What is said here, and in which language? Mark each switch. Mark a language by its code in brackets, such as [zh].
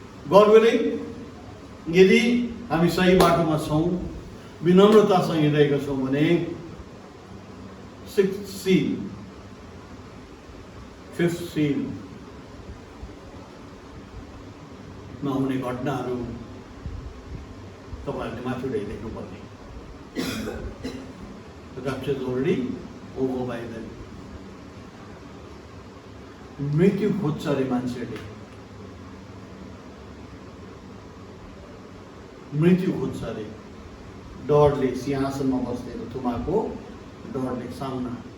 [en] God willing, [ne] यदि हामी सही बाटोमा छौँ, विनम्रतासँग हिँडिरहेका छौँ भने 6th seal, 5th seal मा हुने घटनाहरू तपाईँहरूले माथि उठाइदिनु पर्ने। [en] The rapture is already over by then. [ne] मृत्यु खोज्छ अरे मान्छेले, मृत्यु खोज्छ अरे डरले, सिंहासनमा बस्नेको थुमाको डरले सामना।